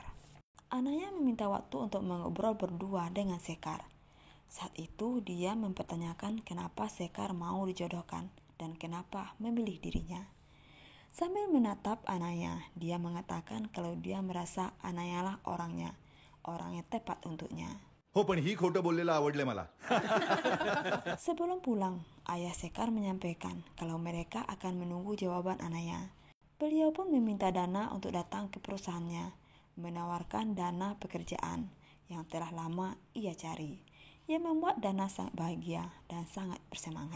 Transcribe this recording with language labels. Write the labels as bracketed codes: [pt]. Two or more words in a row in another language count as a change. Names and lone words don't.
[id] Ananya meminta waktu untuk mengobrol berdua dengan Sekar. Saat itu dia mempertanyakan kenapa Sekar mau dijodohkan dan kenapa memilih dirinya. Sambil menatap Ananya, dia mengatakan kalau dia merasa Ananya lah orangnya, orang yang tepat untuknya. [mr] हो पण ही खोटं बोललेलं आवडले मला. [id] Sebelum pulang, ayah Sekar menyampaikan kalau mereka akan menunggu jawaban Ananya. Beliau pun meminta Dana untuk datang ke perusahaannya, menawarkan Dana pekerjaan yang telah lama ia cari, yang membuat Dana sangat bahagia dan sangat bersemangat.